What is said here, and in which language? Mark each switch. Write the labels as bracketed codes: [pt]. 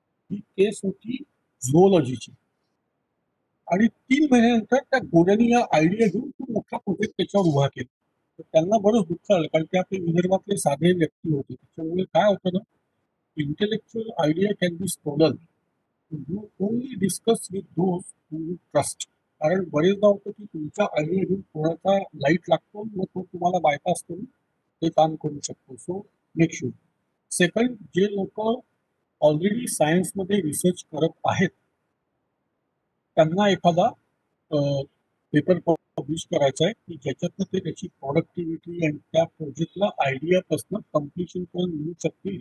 [mr] ही केस होती झुओलॉजीची आणि 3 महिन्यानंतर त्या गोऱ्यानी या आयडिया घेऊन खूप मोठा प्रोजेक्ट त्याच्यावर उभा केला. तर त्यांना बरंच दुःख आलं, कारण ते आपले विदर्भातले साधे व्यक्ती होते. त्याच्यामुळे काय होतं ना, [en] Intellectual idea can be stolen. You only discuss with those who you trust. [mr] कारण बरेचदा होतं की तुमच्या आयडिया घेऊन कोणाचा लाईट लागतो, मग तो तुम्हाला बायपास करून ते काम करू शकतो. [en] So make sure. [mr] सेकंड, जे लोक ऑलरेडी सायन्समध्ये रिसर्च करत आहेत त्यांना एखादा पेपर पब्लिश करायचा आहे की ज्याच्यातनं ते त्याची प्रोडक्टिव्हिटी आणि त्या प्रोजेक्टला आयडियापासून कम्प्लिशन करून मिळू शकते.